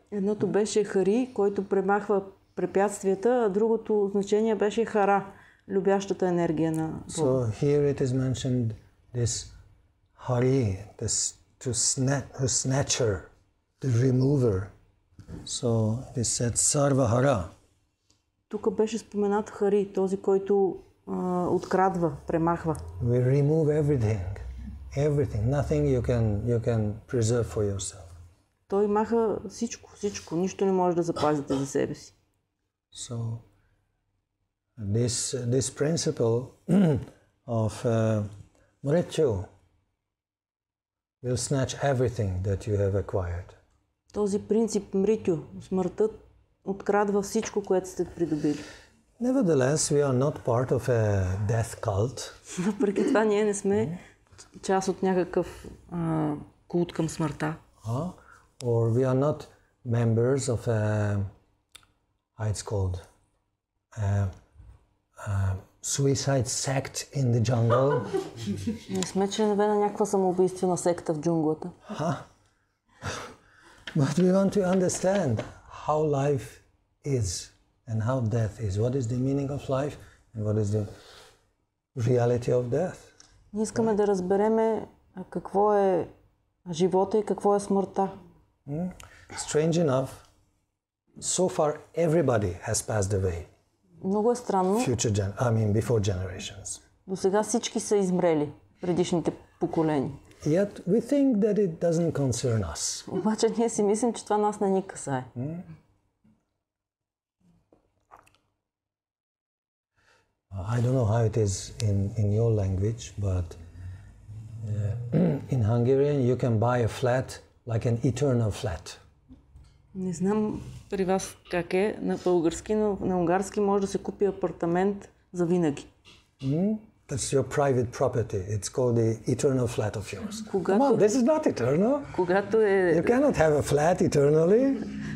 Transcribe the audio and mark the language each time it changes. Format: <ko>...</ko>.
<bg>Едното беше Хари, който премахва препятствията, а другото значение беше Хара, любящата енергия на Бога.</bg> <en>So here it is mentioned this Hari, this snatcher, the remover. So it is said Sarvahara.</en> <bg>Тук беше споменат Хари, този, който открадва, премахва.</bg> <en>We remove everything, nothing you can preserve for yourself.</en> <bg>Той маха всичко, нищо не може да запазите за себе си.</bg> <en>So this principle of Mrityu will snatch everything that you have acquired.</en> <bg>Този принцип Мритю, смъртта, открадва всичко, което сте придобили.</bg> <en>Nevertheless, we are not part of a death cult.</en> <bg>Въпреки това ние не сме част от някакъв култ към смъртта.</bg> <en>Or we are not members of how it's called, suicide sect in the jungle.</en> <bg>Не сме членове на някаква самоубийствена секта в джунглата.</bg> <en>But we want to understand how life is and how death is. What is the meaning of life and what is the reality of death?</en> <bg>Ние искаме да разбереме какво е А живота и какво е смъртта?</bg> <en>Strange enough, so far everybody has passed away.</en> <bg>Много е странно.</bg> <en>Before generations.</en> <bg>До сега всички са измрели, предишните поколения.</bg> <en>Yet we think that it doesn't concern us.</en> <bg>Обаче ние си мислим, че това нас не ни касае.</bg> <en>I don't know how it is in your language, but in Hungarian you can buy a flat like an eternal flat.</en> <bg>Не знам при вас как е на български, но на унгарски може да се купи апартамент за винаги.</bg> <en>That's your private property. It's called the eternal flat of yours.</en> <bg>Когато,</bg> <en>Come on, this is not eternal.</en> <bg>Когато</bg> <en>You cannot have a flat eternally.</en>